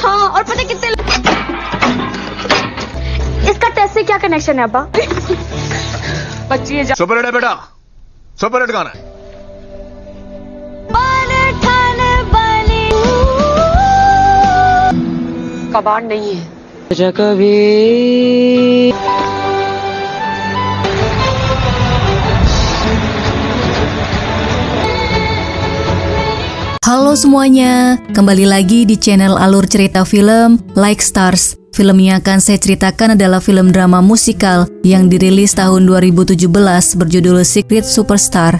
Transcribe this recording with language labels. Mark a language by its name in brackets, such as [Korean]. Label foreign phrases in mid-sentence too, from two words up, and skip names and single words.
[Hindi] हाँ, और पता कितने इसका टेस्ट से क्या कनेक्शन है अब्बा? [English] super hit [Hindi] है बेटा, [English] super hit [Hindi] गाना है। कबाड़ नहीं है कभी। [Indonesian] Halo semuanya, kembali lagi di channel Alur Cerita Film Like Stars. Film yang akan saya ceritakan adalah film drama musikal yang dirilis tahun 2017 berjudul Secret Superstar.